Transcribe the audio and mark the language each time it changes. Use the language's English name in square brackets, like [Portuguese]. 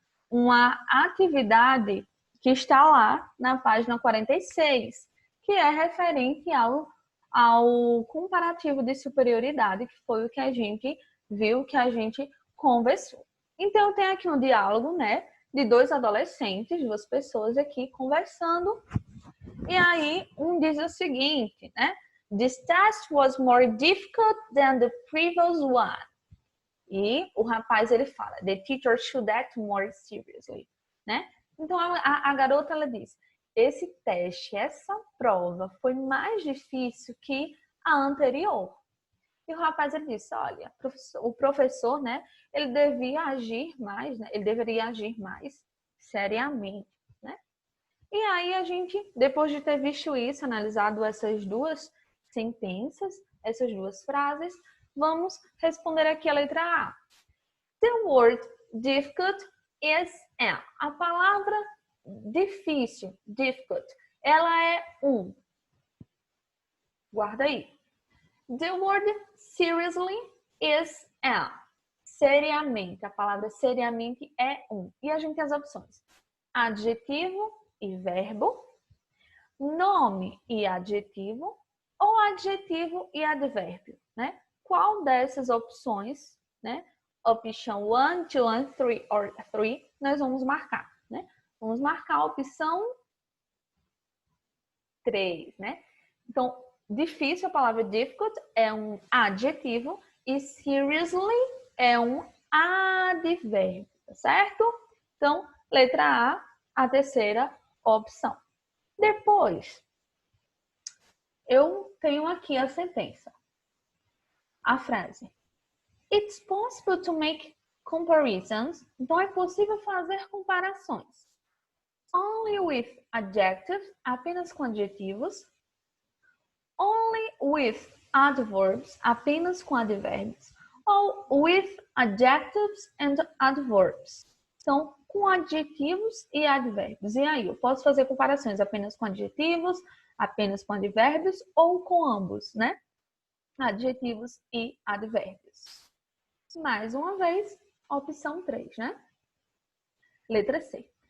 [Portuguese] Uma atividade que está lá na página 46, que é referente ao comparativo de superioridade, que foi o que a gente viu, que a gente conversou. Então, tem aqui um diálogo, né, de dois adolescentes, duas pessoas aqui conversando, e aí um diz o seguinte, né, [English] "This test was more difficult than the previous one." [Portuguese] E o rapaz, ele fala, [English] "The teacher should act more seriously." [Portuguese] Né? Então, a garota, ela diz, esse teste, essa prova foi mais difícil que a anterior. E o rapaz, ele disse, olha, o professor, né, ele devia agir mais, né, ele deveria agir mais seriamente, né? E aí a gente, depois de ter visto isso, analisado essas duas sentenças, essas duas frases, vamos responder aqui a letra A. [English] The word difficult is an. [Portuguese] A palavra difícil, difficult, ela é Guarda aí. [English] The word seriously is an. [Portuguese] Seriamente, a palavra seriamente é E a gente tem as opções. Adjetivo e verbo, nome e adjetivo, ou adjetivo e advérbio, né? Qual dessas opções, né? Opção 1, 2, 3 or 3, nós vamos marcar, né? Vamos marcar a opção 3, né? Então, difícil, a palavra difficult é um adjetivo e seriously é um advérbio, tá certo? Então, letra a terceira opção. Depois, eu tenho aqui a sentença. A frase. [English] It's possible to make comparisons. [Portuguese] Então, é possível fazer comparações. [English] Only with adjectives, [Portuguese] apenas com adjetivos. [English] Only with adverbs, [Portuguese] apenas com advérbios. [English] Ou with adjectives and adverbs. [Portuguese] Então, com adjetivos e advérbios. E aí, eu posso fazer comparações apenas com adjetivos, apenas com advérbios ou com ambos, né? Adjetivos e advérbios. Mais uma vez, opção 3, né? Letra C.